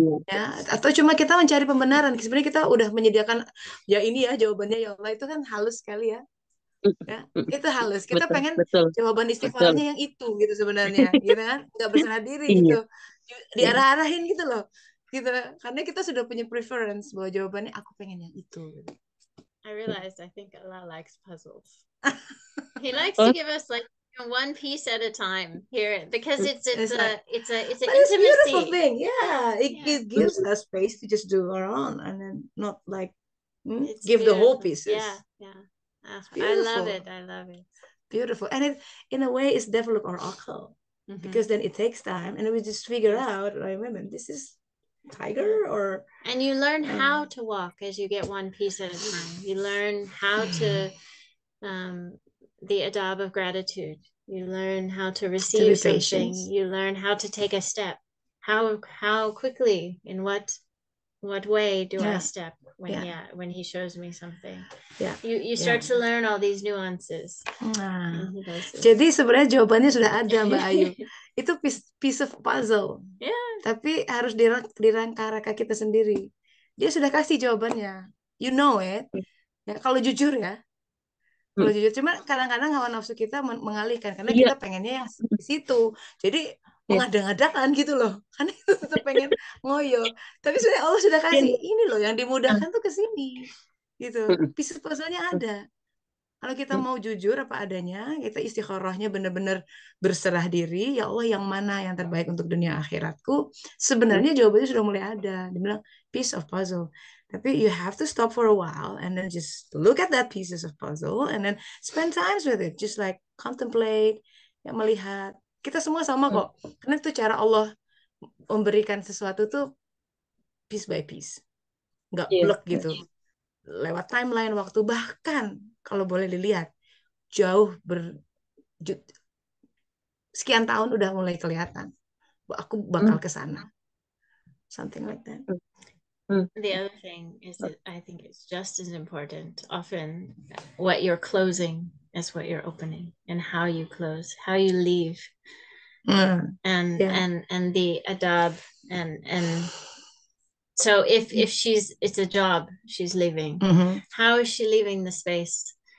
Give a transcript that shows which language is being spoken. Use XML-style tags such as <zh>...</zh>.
<id>Ya, atau cuma kita mencari pembenaran. Sebenarnya kita udah menyediakan ya ini ya jawabannya ya Allah, itu kan halus sekali ya. Ya, itu halus. Kita pengen jawaban istighfaranya yang itu gitu sebenarnya, gitu kan? Nggak berserah diri gitu. Diarah-arahin gitu loh. Gitu. Karena kita sudah punya preference bahwa jawabannya aku pengen yang itu gitu.</id> <en>I realized I think Allah likes puzzles. He likes to give us like one piece at a time here because it's an intimacy. It's a beautiful thing. Yeah, it gives us space to just do our own and then not like give the whole pieces. Yeah. I love it. Beautiful. And it, in a way, it's develop our akal because then it takes time and we just figure out, like, this is tiger or... And you learn how to walk as you get one piece at a time. You learn how to, the adab of gratitude. You learn how to receive something. You learn how to take a step. How quickly, in what way do I step when he shows me something? You start to learn all these nuances.</en> <id>Jadi sebenarnya jawabannya sudah ada Mbak Ayu. Itu</id> <en>piece of puzzle.</en> <id>Tapi harus dirangka-rangka kita sendiri. Dia sudah kasih jawabannya.</id> <en>You know it.</en> <id>Ya, kalau jujur ya. Kalau jujur, cuma kadang-kadang hawa nafsu kita mengalihkan karena kita pengennya yang di situ. Jadi mengada-ngadakan gitu loh, karena kita tetap pengen ngoyo, tapi sebenarnya Allah sudah kasih ini loh yang dimudahkan tuh ke sini gitu, piece puzzle-nya ada. Kalau kita mau jujur apa adanya, kita istikharahnya benar-benar berserah diri, ya Allah yang mana yang terbaik untuk dunia akhiratku, sebenarnya jawabannya sudah mulai ada. Dia bilang</id> <en>piece of puzzle,</en> <id>tapi</id> <en>you have to stop for a while and then just look at that pieces of puzzle and then spend time with it, just like contemplate,</en> <id>ya melihat. Kita semua sama kok, karena itu cara Allah memberikan sesuatu tuh piece by piece, nggak blok gitu, lewat timeline waktu, bahkan kalau boleh dilihat jauh sekian tahun udah mulai kelihatan aku bakal ke sana,</id> <en>something like that. The other thing is that I think it's just as important often what you're closing as what you're opening, and how you close, how you leave, and the adab, and so if it's a job she's leaving, how is she leaving the space</en>